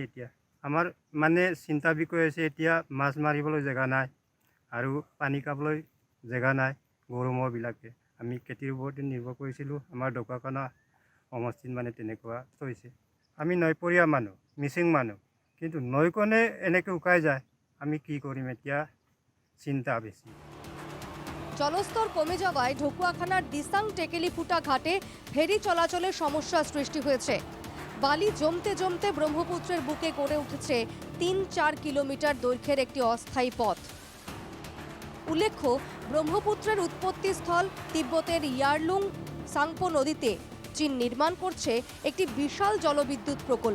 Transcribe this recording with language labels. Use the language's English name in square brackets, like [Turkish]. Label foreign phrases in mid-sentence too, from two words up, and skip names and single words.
[Assamese] এতিয়া আমাৰ মানে চিন্তা বিষয় হৈছে, এতিয়া মাছ মাৰিবলৈ জেগা নাই আৰু পানী খাবলৈ জেগা নাই। গৰু ম'হবিলাকে আমি খেতিৰ ওপৰতে নিৰ্ভৰ কৰিছিলোঁ। আমাৰ ঢকুৱাখানা সমষ্টিত মানে তেনেকুৱা হৈছে। আমি নৈপৰীয়া মানুহ, মিচিং মানুহ, কিন্তু নৈখনে এনেকৈ শুকাই যায়, আমি কি কৰিম এতিয়া, চিন্তা বেছি। [Bangla] জলস্তর কমে যাওয়ায় ঢকুয়াখানার দিসাং টেকেলিফুটা ঘাটে ফেরি চলাচলের সমস্যা সৃষ্টি হয়েছে। বালি জমতে জমতে ব্রহ্মপুত্রের বুকে গড়ে উঠেছে 3-4 কিলোমিটার দৈর্ঘ্যের একটি অস্থায়ী পথ। উল্লেখ্য, ব্রহ্মপুত্রের উৎপত্তিস্থল তিব্বতের ইয়ারলুং সাংপো নদীতে চীন নির্মাণ করছে একটি বিশাল জলবিদ্যুৎ প্রকল্প।